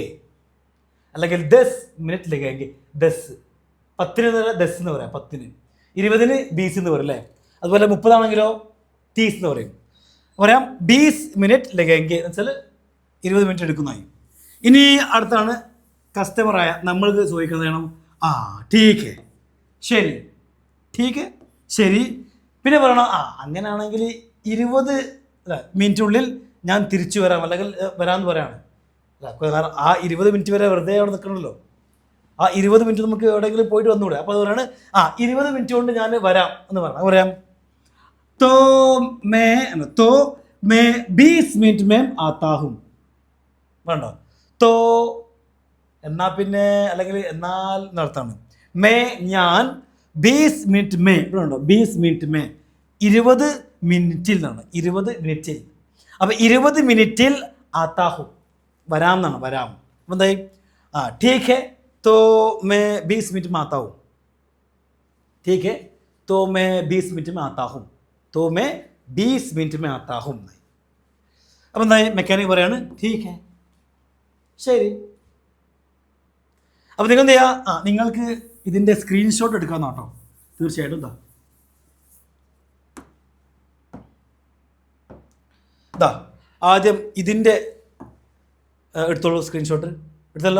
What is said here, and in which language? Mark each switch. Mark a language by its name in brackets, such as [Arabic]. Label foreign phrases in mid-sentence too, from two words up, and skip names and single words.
[Malayalam] അല്ലെങ്കിൽ [Hindi] 10 मिनट लगेंगे, [Malayalam] 10, 10 എന്ന് പറയാം, 10, 20 20 എന്ന് പറയും അല്ലേ. അതുപോലെ 30 ആണെങ്കിലോ 30 എന്ന് പറയും. പറയാം [Hindi] 20 मिनट लगेंगे [Malayalam] എന്ന് വെച്ചാൽ 20 മിനിറ്റ് എടുക്കുന്നതായി. ഇനി അടുത്താണ് കസ്റ്റമറായ നമ്മൾക്ക് ചോദിക്കുന്നത് വേണം, [Hindi] ठीक है, ശരി, ठीक है, [Malayalam] ശരി. പിന്നെ പറയണം, അങ്ങനെയാണെങ്കിൽ 20 മിനിറ്റിനുള്ളിൽ ഞാൻ തിരിച്ചു വരാം, അല്ലെങ്കിൽ വരാമെന്ന് പറയാണ്. കാരണം ആ 20 മിനിറ്റ് വരെ വെറുതെ അവിടെ നിൽക്കണമല്ലോ, ആ 20 മിനിറ്റ് നമുക്ക് എവിടെയെങ്കിലും പോയിട്ട് വന്നുകൂടെ. അപ്പോൾ അത് പറയാണ്, 20 മിനിറ്റ് കൊണ്ട് ഞാൻ വരാം എന്ന് പറയാം. [Hindi] तो मैं 20 മിനിറ്റ് में आता हूँ. [Malayalam] വേണ്ടോ, തോ എന്നാ പിന്നെ, അല്ലെങ്കിൽ എന്നാൽ എന്നർത്ഥമാണ്. മേ ഞാൻ, [Hindi] 20 मिनट में, [Malayalam] ഇവിടെ ഉണ്ടോ [Hindi] 20 मिनट में, [Malayalam] 20 മിനിറ്റിൽ നിന്നാണ്, 20 മിനിറ്റിൽ. അപ്പോൾ 20 മിനിറ്റിൽ ആത്താഹു, വരാം എന്നാണ്, വരാം. അപ്പം എന്തായി, [Hindi] ठीक है तो मैं 20 मिनट में आता हूँ, ठीक है तो मैं 20 मिनट में आता हूँ, तो मैं 20 मिनट में आता हूँ. [Malayalam] അപ്പം എന്തായി, മെക്കാനിക് പറയാണ് [Hindi] ठीक है, [Malayalam] ശരി. അപ്പോൾ നിങ്ങൾ എന്ത് ചെയ്യുക, നിങ്ങൾക്ക് ഇതിൻ്റെ സ്ക്രീൻഷോട്ട് എടുക്കാമെന്ന് കേട്ടോ, തീർച്ചയായിട്ടും ഇതാ ആദ്യം ഇതിൻ്റെ എടുത്തോളൂ സ്ക്രീൻഷോട്ട് എടുത്തല്ലോ.